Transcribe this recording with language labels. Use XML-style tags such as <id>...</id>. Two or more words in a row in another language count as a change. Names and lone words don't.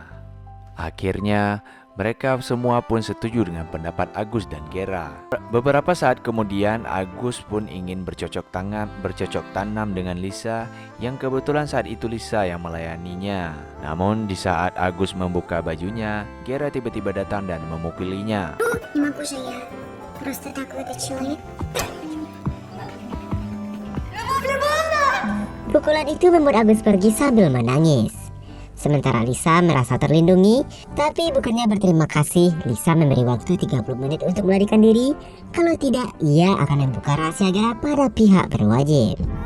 <id>Akhirnya mereka semua pun setuju dengan pendapat Agus dan Gera. Beberapa saat kemudian Agus pun ingin bercocok tanam dengan Lisa, yang kebetulan saat itu Lisa yang melayaninya. Namun di saat Agus membuka bajunya, Gera tiba-tiba datang dan memukulinya.</id> <ru>Не могу же я просто так выдать человека.</ru> <id>Pukulan itu membuat Agus pergi sambil menangis. Sementara Lisa merasa terlindungi, tapi bukannya berterima kasih, Lisa memberi waktu 30 menit untuk melarikan diri. Kalau tidak, ia akan membuka rahasia Gera pada pihak berwajib.</id>